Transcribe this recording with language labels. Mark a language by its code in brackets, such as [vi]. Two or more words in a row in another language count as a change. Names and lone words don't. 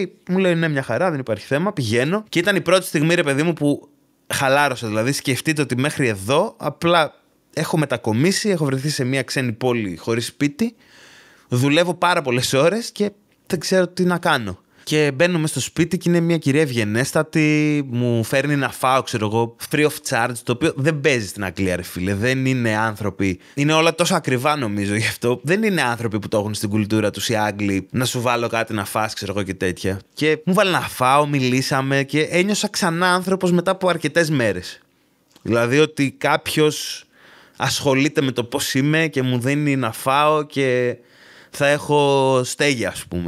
[el] Μου λέει ναι, μια χαρά, δεν υπάρχει θέμα, πηγαίνω. Και ήταν η πρώτη στιγμή, ρε παιδί μου, που χαλάρωσα. Δηλαδή, σκεφτείτε ότι μέχρι εδώ απλά έχω μετακομίσει, έχω βρεθεί σε μια ξένη πόλη χωρίς σπίτι, δουλεύω πάρα πολλές ώρες και δεν ξέρω τι να κάνω. Και μπαίνουμε στο σπίτι και είναι μια κυρία ευγενέστατη, μου φέρνει να φάω, ξέρω εγώ, [en] free of charge, [el] το οποίο δεν παίζει στην Αγγλία, ρε φίλε. Δεν είναι άνθρωποι. Είναι όλα τόσο ακριβά, νομίζω, γι' αυτό. Δεν είναι άνθρωποι που το έχουν στην κουλτούρα τους οι Άγγλοι να σου βάλω κάτι να φας, ξέρω εγώ και τέτοια. Και μου βάλε να φάω, μιλήσαμε και ένιωσα ξανά άνθρωπος μετά από αρκετές μέρες. Δηλαδή ότι κάποιος ασχολείται με το πώς είμαι και μου δίνει να φάω και θα έχω στέγη, ας πούμε.